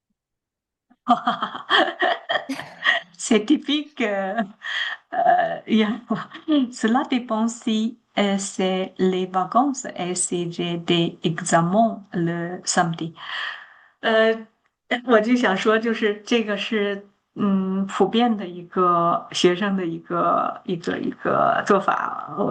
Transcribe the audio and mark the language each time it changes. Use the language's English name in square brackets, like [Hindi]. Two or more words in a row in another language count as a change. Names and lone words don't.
[French] C'est typique. Cela dépend si c'est les vacances et si j'ai des examens le samedi. [Chinese] 我就想说，就是这个是普遍的一个学生的一个做法。